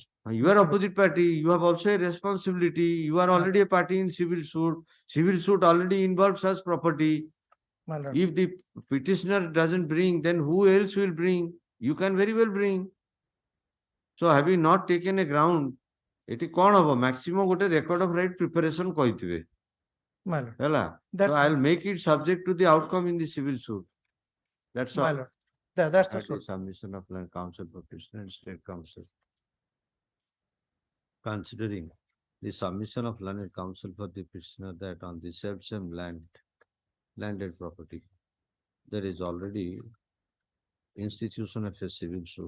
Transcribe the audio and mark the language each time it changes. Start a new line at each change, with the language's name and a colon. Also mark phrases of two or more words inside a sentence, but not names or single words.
English: You are opposite party. You have also a responsibility. You are already a party in civil suit. Civil suit already involves such property. My lord. If the petitioner doesn't bring, then who else will bring? You can very well bring. So having not taken a ground,
Odia: ଏଠି କଣ ହବ maximum ଗୋଟେ
English: record of right preparation
Odia: କହିଥିବେ
English: My lord.
Odia: ହେଲା
English: That- so I'll make it subject to the outcome in the civil suit. That's My all. lord. That's the at the suit. submission of land council for petitioner and state council. Considering the submission of landed council for the petitioner that on the same landed property, there is already institution of a civil suit,